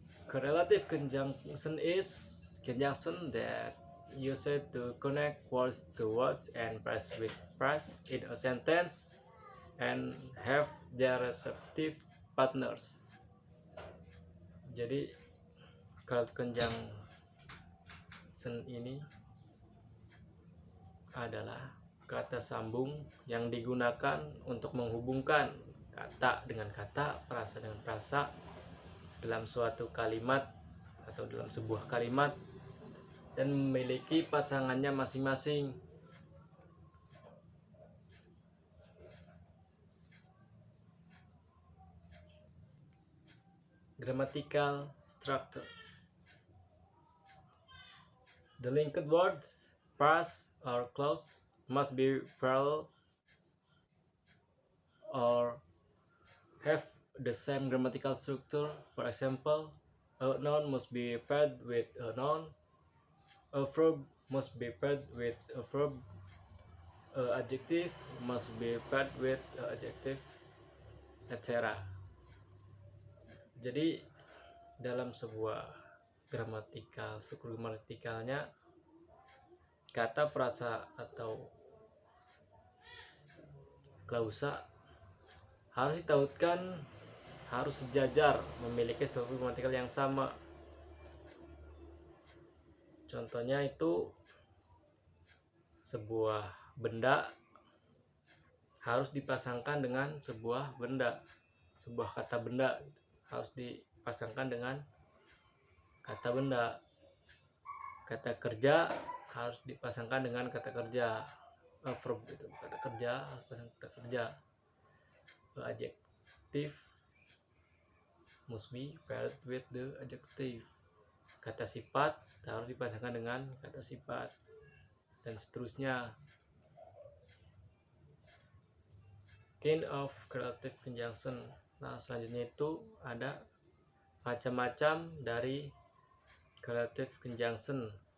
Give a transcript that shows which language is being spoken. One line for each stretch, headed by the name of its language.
English: Correlative conjunction is conjunction that used to connect words to words and phrase with phrase in a sentence and have their respective partners.
Indonesian: Jadi correlative conjunction ini adalah kata sambung yang digunakan untuk menghubungkan kata dengan kata, frasa dengan frasa dalam suatu kalimat atau dalam sebuah kalimat dan memiliki pasangannya masing-masing.
English: Grammatical structure. The linked words, phrase, or clause must be parallel or have the same grammatical structure. For example, a noun must be paired with a noun, a verb must be paired with a verb, a adjective must be paired with a adjective, etc.
Indonesian: Jadi dalam sebuah struktur gramatikalnya, kata, frasa, atau klausa harus ditautkan, harus sejajar, memiliki struktur gramatikal yang sama. Contohnya itu sebuah benda harus dipasangkan dengan sebuah benda, sebuah kata benda harus dipasangkan dengan kata benda. Kata kerja harus dipasangkan dengan kata kerja, verb itu, kata kerja harus pasang kata kerja.
English: Adjective must be paired with the adjective.
Indonesian: Kata sifat harus dipasangkan dengan kata sifat, dan seterusnya.
English: Kind of correlative conjunction.
Indonesian: Nah, selanjutnya itu ada macam-macam dari correlative conjunction.